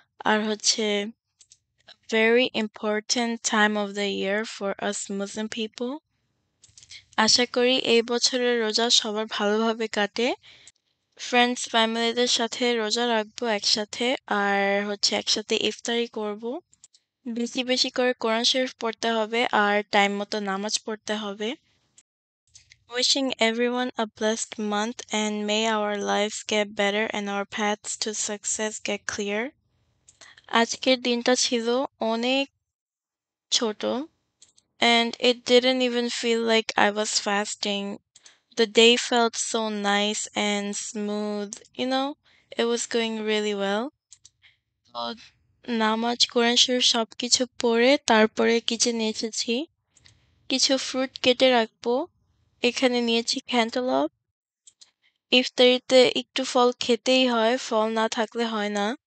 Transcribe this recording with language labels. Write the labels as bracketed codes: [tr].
[bn] আর হচ্ছে [en] very important time of the year for us Muslim people. [bn] আশা করি এই বছরের রোজা সবার ভালোভাবে কাটে। ফ্রেন্ডস, ফ্যামিলিদের সাথে রোজা রাখবো একসাথে। আর হচ্ছে একসাথে ইফতারি করব। বেশি বেশি করে কোরআন শরীফ পড়তে হবে আর টাইম মতো নামাজ পড়তে হবে। [en] Wishing everyone a blessed month and may our lives get better and our paths to success get clear. [bn] আজকের দিনটা ছিল অনেক ছোট [en] and it didn't even feel like I was fasting. The day felt so nice and smooth, it was going really well. [bn] তো নামাজ, কোরআন শরীফ সবকিছু পড়ে তারপরে কিচেনে এসেছি। কিছু ফ্রুট কেটে রাখবো। এখানে নিয়েছি ক্যান্টালপ। ইফতারিতে একটু ফল খেতেই হয়, ফল না থাকলে হয় না।